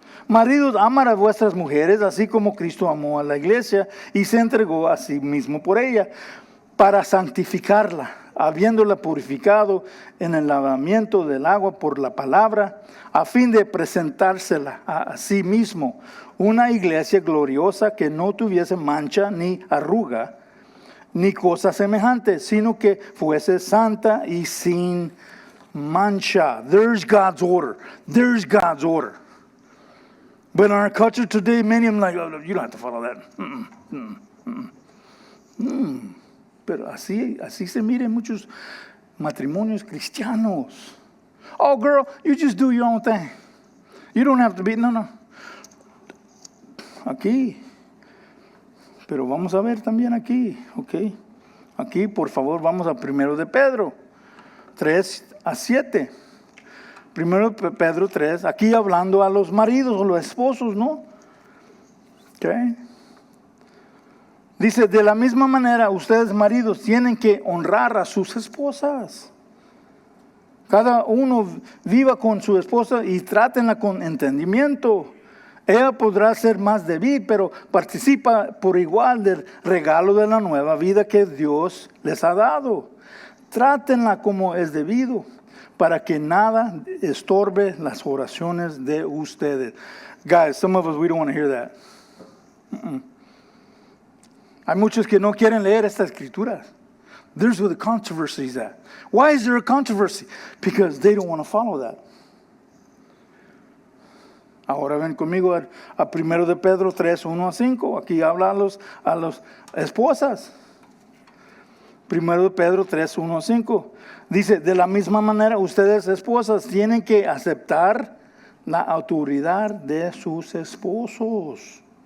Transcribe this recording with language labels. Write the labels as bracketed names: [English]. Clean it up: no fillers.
[Spanish] Maridos, aman a vuestras mujeres, así como Cristo amó a la iglesia y se entregó a sí mismo por ella, para santificarla, habiéndola purificado en el lavamiento del agua por la palabra, a fin de presentársela a sí mismo, una iglesia gloriosa que no tuviese mancha ni arruga, ni cosa semejante, sino que fuese santa y sin mancha. [English] There's God's order. There's God's order. But in our culture today, many of them like, oh, you don't have to follow that. [Spanish] Pero así se miran muchos matrimonios cristianos. [English] Oh, girl, you just do your own thing. You don't have to be, no. [Spanish] Aquí. Pero vamos a ver también aquí, ¿ok? Aquí, por favor, vamos a 1 de Pedro 3 a 7. 1 Pedro 3, aquí hablando a los maridos o los esposos, ¿no? Okay. Dice, de la misma manera, ustedes maridos tienen que honrar a sus esposas. Cada uno viva con su esposa y trátenla con entendimiento. Ella podrá ser más débil, pero participa por igual del regalo de la nueva vida que Dios les ha dado. Trátenla como es debido. para que nada estorbe las oraciones de ustedes. [English] Guys, some of us, we don't want to hear that. [Spanish] Hay muchos que no quieren leer esta escritura. [English] There's where the controversy is at. Why is there a controversy? Because they don't want to follow that. [Spanish] Ahora ven conmigo a 1 de Pedro 3, 1 a 5. Aquí habla a las esposas. 1 de Pedro 3, 1 a 5. Dice, de la misma manera, ustedes esposas tienen que aceptar la autoridad de sus esposos.